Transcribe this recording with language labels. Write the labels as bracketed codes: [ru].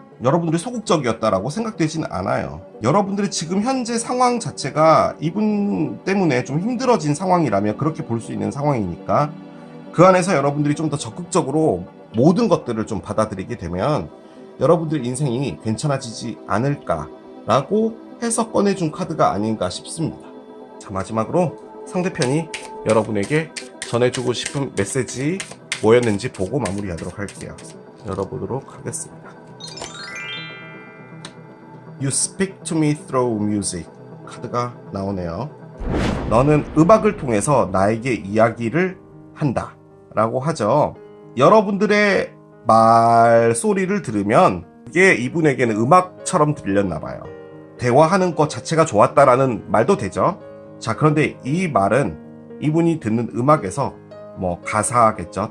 [ko] 여러분들이 소극적이었다라고 생각되진 않아요. 여러분들이 지금 현재 상황 자체가 이분 때문에 좀 힘들어진 상황이라면 그렇게 볼 수 있는 상황이니까 그 안에서 여러분들이 좀 더 적극적으로 모든 것들을 좀 받아들이게 되면 여러분들 인생이 괜찮아지지 않을까라고 해서 꺼내준 카드가 아닌가 싶습니다. 자, 마지막으로 상대편이 여러분에게 전해주고 싶은 메시지 뭐였는지 보고 마무리하도록 할게요. 열어보도록 하겠습니다. [en] You speak to me through music [ko] 카드가 나오네요. 너는 음악을 통해서 나에게 이야기를 한다 라고 하죠. 여러분들의 말소리를 들으면 그게 이분에게는 음악처럼 들렸나봐요. 대화하는 것 자체가 좋았다라는 말도 되죠. 자, 그런데 이 말은 이분이 듣는 음악에서 뭐 가사겠죠.